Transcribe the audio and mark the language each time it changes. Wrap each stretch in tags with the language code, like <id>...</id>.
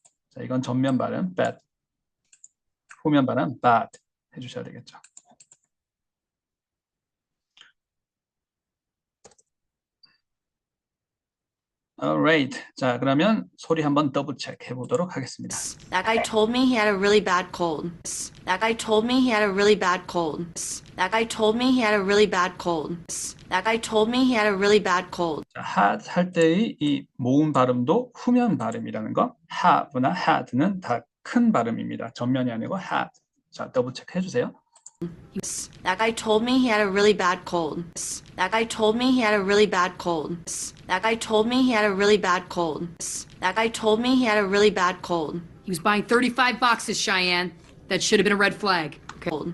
<ko>자, 이건 전면 발음 bad. 후면 발음 bad 해주셔야 되겠죠.</ko> <en>Alright.</en> <ko>자, 그러면 소리 한번 더블 체크 해보도록 하겠습니다.</ko> <en>That guy told me he had a really bad cold. That guy told me he had a really bad cold. That guy told me he had a really bad cold. That guy told me he had a really bad cold.</en> <ko>자, had 할 때의 이 모음 발음도 후면 발음이라는 거. have나 had는 다 큰 발음입니다. 전면이 아니고 had. 자, 더블 체크 해주세요.</ko> <en>That guy told me he had a really bad cold. That guy told me he had a really bad cold. That guy told me he had a really bad cold. That guy told me he had a really bad cold. He was buying 35 boxes, Cheyenne. That should have been a red flag. Okay.</en>